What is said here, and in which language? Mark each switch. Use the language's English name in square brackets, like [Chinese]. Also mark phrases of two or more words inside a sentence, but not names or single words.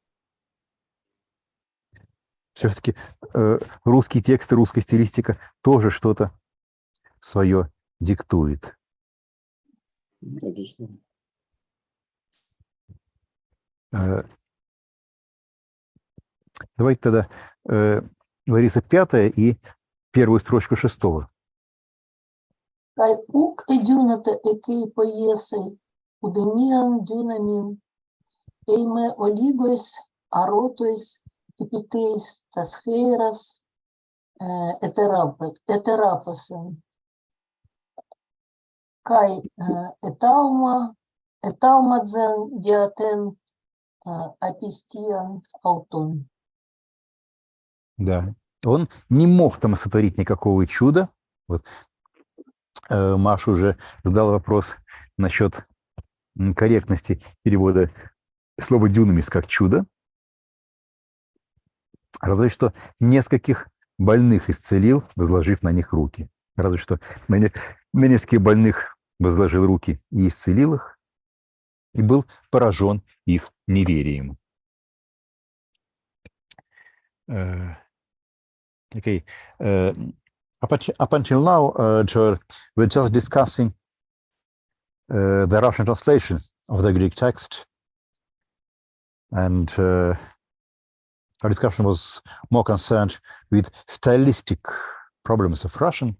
[Russian] Все-таки русский текст и русская стилистика тоже что-то свое диктует. Да, безусловно. Давайте тогда Лариса 5 и первую строчку 6. [Greek] Καὶ οὐκ ἐδύνατο ἐκεῖ ποιῆσαι, οὐδεμίαν δύναμιν, εἰ μὴ ὀλίγοις, ἀρρώστοις, ἐπιθεὶς, τὰς χεῖρας, ἐθεράπευσεν. Καὶ ἐθαύμαζεν διὰ τὴν ἀπιστίαν αὐτῶν. [Russian] Да. Он не мог там сотворить никакого чуда. Вот Маша уже задала вопрос насчет корректности перевода слова «дюнамис» как «чудо». Разве что нескольких больных исцелил, возложив на них руки. Разве что на нескольких больных возложил руки и исцелил их, и был поражен их неверием. [English] Okay. Up until now, Joel, we're just discussing the Russian translation of the Greek text, and our discussion was more concerned with stylistic problems of Russian.